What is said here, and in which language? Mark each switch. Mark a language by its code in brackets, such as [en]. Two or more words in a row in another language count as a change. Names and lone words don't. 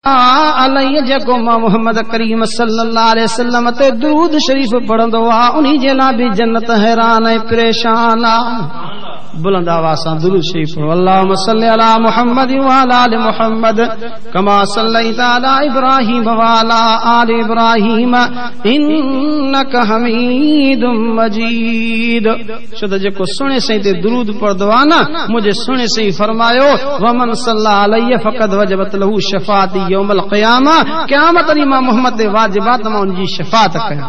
[sd] अलैहि जेको मां मोहम्मद करीम [ar] صلى الله عليه وسلم [sd] ते दुरूद शरीफ पढ़ंदो आ उन्हीं जे लाइ भी जन्नत हैरान ऐं परेशान आ। बुलंद आवाज़ सां दुरूद शरीफ पढ़ो। [ar] اللهم صل على محمد وعلى آل محمد كما صليت على إبراهيم وعلى آل إبراهيم إنك حميد مجيد. [sd] छो त जेको सुणे सही ते दुरूद पढ़दो आ न मुझे सुणे सही फरमायो [ar] ومن صلى عليه فقد وجبت له شفاعتي يوم القيامة. [sd] क़यामत ॾींहुं मां मोहम्मद ते वाजिबात मां उनजी शफाअत कयां।